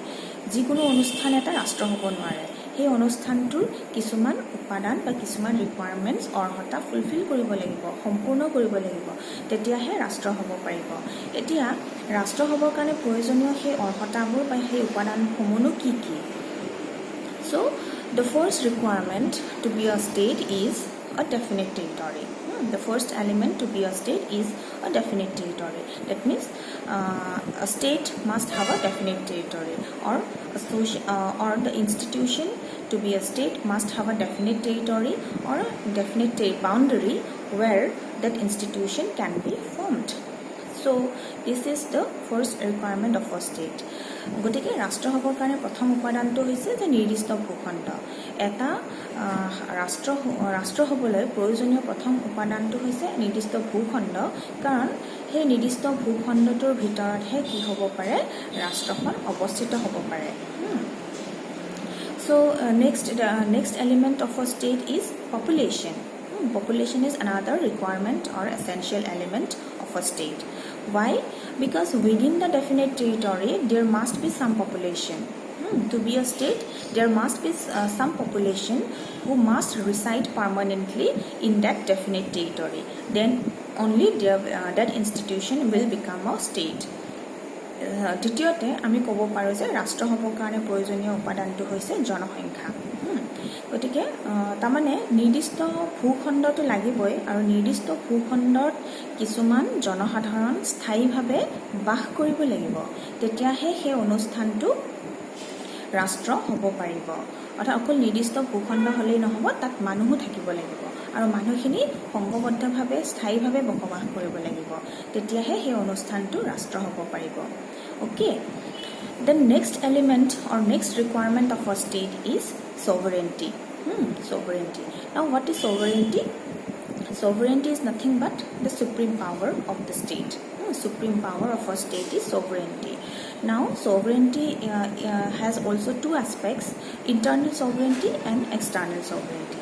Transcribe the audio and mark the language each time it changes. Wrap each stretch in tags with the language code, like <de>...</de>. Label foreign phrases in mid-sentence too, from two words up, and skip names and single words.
<as>যিকোনো অনুষ্ঠান এটা ৰাষ্ট্ৰ হ'ব নোৱাৰে। সেই অনুষ্ঠানটোৰ কিছুমান উপাদান বা কিছুমান ৰিকুৱাৰমেণ্টছ অৰ্হতা ফুলফিল কৰিব লাগিব, সম্পূৰ্ণ কৰিব লাগিব, তেতিয়াহে ৰাষ্ট্ৰ হ'ব পাৰিব। এতিয়া ৰাষ্ট্ৰ হ'বৰ কাৰণে প্ৰয়োজনীয় সেই অৰ্হতাবোৰ বা সেই উপাদানসমূহনো কি কি?</as> <en>So, the first requirement to be a state is a definite territory. The first element to be a state is a definite territory. That means a state must have a definite territory, or the institution to be a state must have a definite territory or a definite boundary where that institution can be formed. So, this is the first requirement of a state.</en> <as>গতিকে ৰাষ্ট্ৰ হ'বৰ কাৰণে প্ৰথম উপাদানটো হৈছে যে নিৰ্দিষ্ট ভূখণ্ড। এটা ৰাষ্ট্ৰ হ'বলৈ প্ৰয়োজনীয় প্ৰথম উপাদানটো হৈছে নিৰ্দিষ্ট ভূখণ্ড, কাৰণ সেই নিৰ্দিষ্ট ভূখণ্ডটোৰ ভিতৰতহে কি হ'ব পাৰে? ৰাষ্ট্ৰখন অৱস্থিত হ'ব পাৰে।</as> <en>So, next element of a state is population. Population is another requirement or essential element of a state. Why? Because within the definite territory there must be some population. To be a state, there must be some population who must reside permanently in that definite territory. Then only that institution will become a state.</en> <as>দ্বিতীয়তে আমি ক'ব পাৰোঁ যে ৰাষ্ট্ৰ হ'বৰ কাৰণে প্ৰয়োজনীয় উপাদানটো হৈছে জনসংখ্যা। গতিকে তাৰমানে নিৰ্দিষ্ট ভূখণ্ডটো লাগিবই, আৰু নিৰ্দিষ্ট ভূখণ্ডত কিছুমান জনসাধাৰণ স্থায়ীভাৱে বাস কৰিব লাগিব, তেতিয়াহে সেই অনুষ্ঠানটো ৰাষ্ট্ৰ হ'ব পাৰিব। অৰ্থাৎ অকল নিৰ্দিষ্ট ভূখণ্ড হ'লেই নহ'ব, তাত মানুহো থাকিব লাগিব, আৰু মানুহখিনি সংঘবদ্ধভাৱে স্থায়ীভাৱে বসবাস কৰিব লাগিব, তেতিয়াহে সেই অনুষ্ঠানটো ৰাষ্ট্ৰ হ'ব পাৰিব।</as> <en>Okay. The next element or next requirement of a state is sovereignty. Sovereignty. Now, what is sovereignty? Sovereignty is nothing but the supreme power of the state. Supreme power of a state is sovereignty. Now, sovereignty has also two aspects: internal sovereignty and external sovereignty.</en>